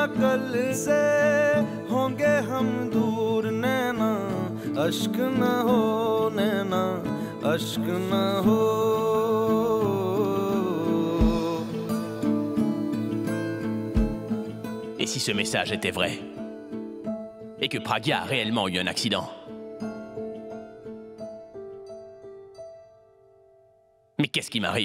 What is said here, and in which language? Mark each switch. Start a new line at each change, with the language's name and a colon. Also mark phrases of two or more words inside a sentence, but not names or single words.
Hindi: कल से होंगे हम दूर नैना अश्क न हो नैना अश्क न हो
French: Et si ce message était vrai? Et que Pragya a réellement eu un accident? Mais qu'est-ce qui m'arrive?